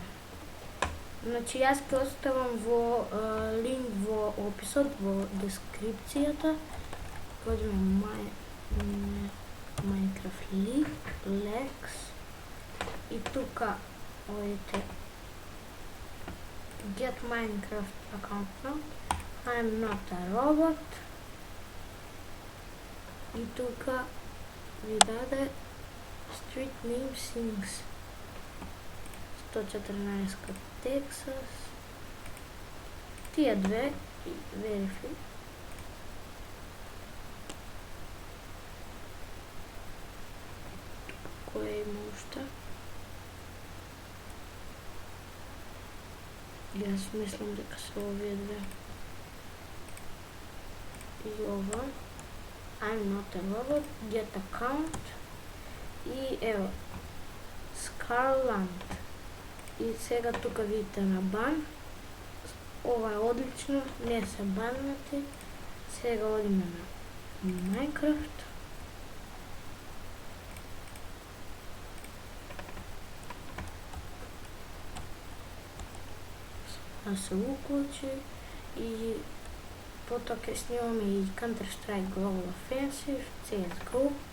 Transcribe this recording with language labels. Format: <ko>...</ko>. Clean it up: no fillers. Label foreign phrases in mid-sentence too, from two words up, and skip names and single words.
<mk>Значи јас ќе оставам во линк во описот, во дескрипцијата. Одиме Minecraft Lex и тука одите</mk> <en>Get Minecraft account now. I'm not a robot.</en> <mk>И тука ви даде</mk> <en>Street Name Things</en> <mk>114 Texas. Тие две и Verify. Кој има уште? Јас мислам дека се овие две. И ова.</mk> <en>I'm not a robot, get account.</en> <mk>И ево. Scarland. И сега тука видите на бан. Ова е одлично, не се баннати. Сега одиме на Minecraft. Да се уклучи и потоа ќе снимаме и Counter-Strike Global Offensive, CSGO.</mk>